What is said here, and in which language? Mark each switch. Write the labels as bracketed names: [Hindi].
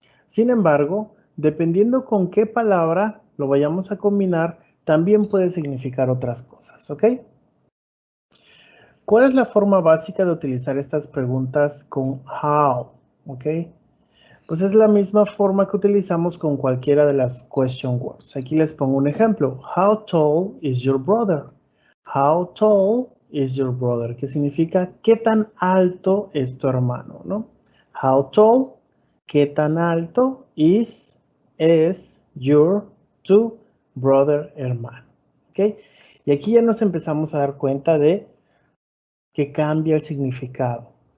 [Spanish] Sin embargo, dependiendo con qué palabra lo vayamos a combinar, también puede significar otras cosas, ¿ok? ¿Cuál es la forma básica de utilizar estas preguntas con how? ¿Ok? Pues es la misma forma que utilizamos con cualquiera de las question words. Aquí les pongo un ejemplo. [English] How tall is your brother? How tall is your brother? [Spanish] Que significa ¿qué tan alto es tu hermano? ¿No? [English] How tall, [Spanish] ¿qué tan alto [English] is your [Spanish] tu [English] brother, [Spanish] hermano? ¿Ok? Y aquí ya nos empezamos a dar cuenta de que cambia el significado.